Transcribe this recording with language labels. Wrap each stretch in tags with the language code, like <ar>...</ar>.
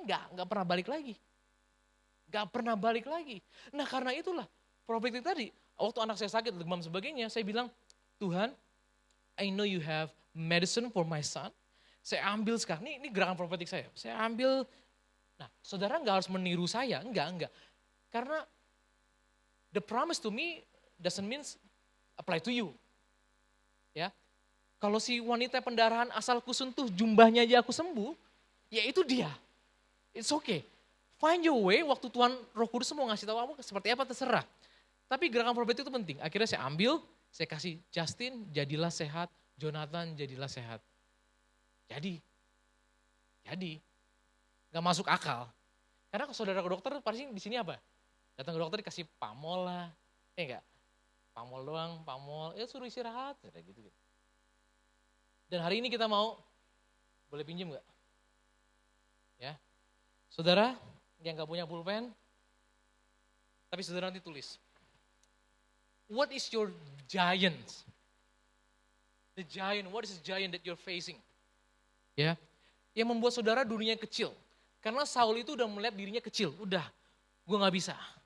<id>Enggak pernah balik lagi. Enggak pernah balik lagi. Nah karena itulah profetik tadi, waktu anak saya sakit, demam sebagainya, saya bilang, Tuhan,</id> <en>I know you have medicine for my son.</en> <id>Saya ambil sekarang, ini gerakan profetik saya. Saya ambil, nah saudara enggak harus meniru saya, enggak.</id> <en>Karena the promise to me doesn't mean apply to you.</en> <id>Ya, kalau si wanita pendarahan asal kusentuh jumbahnya aja aku sembuh, ya itu dia.</id> <en>It's okay. Find your way,</en> <id>waktu Tuhan Roh Kudus mau ngasih tahu kamu seperti apa terserah. Tapi gerakan profetik itu penting. Akhirnya saya ambil, saya kasih Justin, jadilah sehat, Jonathan jadilah sehat. Jadi, nggak masuk akal. Karena saudara ke dokter pasti di sini apa? Datang ke dokter dikasih pamol lah, enggak? Pamol doang, suruh istirahat, kayak gitu. Dan hari ini kita mau, boleh pinjam nggak? Ya, saudara yang nggak punya pulpen, tapi saudara nanti tulis.</id> <en>What is your giant? The giant, what is the giant that you're facing?</en> <id>Ya, yang membuat saudara dunia kecil. Karena Saul itu udah melihat dirinya kecil, udah, gue nggak bisa.</id>